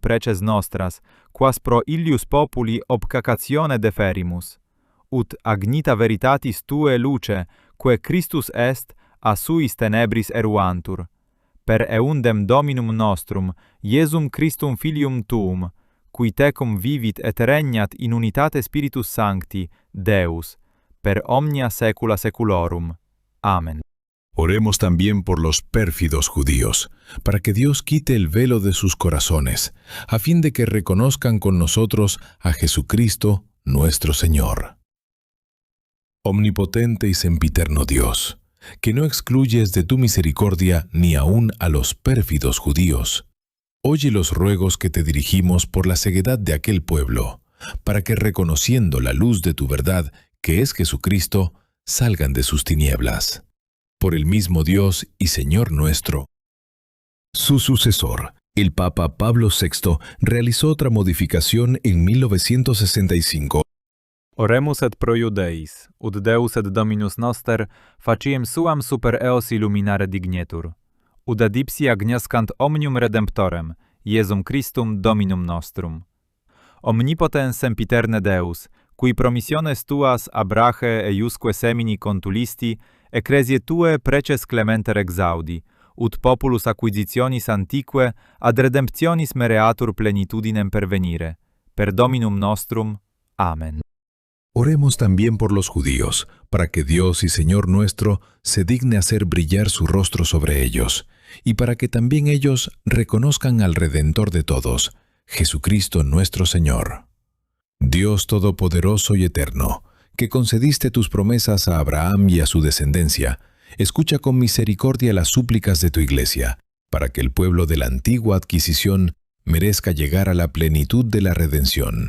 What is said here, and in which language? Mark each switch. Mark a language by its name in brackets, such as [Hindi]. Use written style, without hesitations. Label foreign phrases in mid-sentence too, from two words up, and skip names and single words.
[Latin] preces nostras, quas pro illius populi obcacatione deferimus, ut agnita veritatis tue luce, quae Christus est, a suis tenebris eruantur, per eundem Dominum nostrum, Iesum Christum Filium tuum, qui tecum vivit et regnat in unitate Spiritus Sancti, Deus, per omnia saecula saeculorum. [Spanish] Amén. Oremos también por los pérfidos judíos, para que Dios quite el velo de sus corazones, a fin de que reconozcan con nosotros a Jesucristo, nuestro Señor. Omnipotente y sempiterno Dios, que no excluyes de tu misericordia ni aun a los pérfidos judíos, oye los ruegos que te dirigimos por la ceguedad de aquel pueblo, para que reconociendo la luz de tu verdad, que es Jesucristo, salgan de sus tinieblas. Por el mismo Dios y Señor nuestro. Su sucesor, el Papa Pablo VI, realizó otra modificación en 1965. [Latin] Oremus et pro Judeis, ut Deus et Dominus noster faciem suam super eos illuminare dignetur, ut ad ipsi agnoscant omnium redemptorem, Iesum Christum Dominum nostrum. Omnipotens sempiterne Deus, qui promissiones tuas abrache eiusque semini contulisti, ecclesiae tue preces clementer exaudi, ut populus acquisitionis antiquae ad redemptionis mereatur plenitudinem pervenire, per Dominum nostrum. [Spanish] Amén. Oremos también por los judíos, para que Dios y Señor nuestro se digne hacer brillar su rostro sobre ellos, y para que también ellos reconozcan al Redentor de todos, Jesucristo nuestro Señor. Dios Todopoderoso y Eterno, que concediste tus promesas a Abraham y a su descendencia, escucha con misericordia las súplicas de tu Iglesia, para que el pueblo de la antigua adquisición merezca llegar a la plenitud de la redención.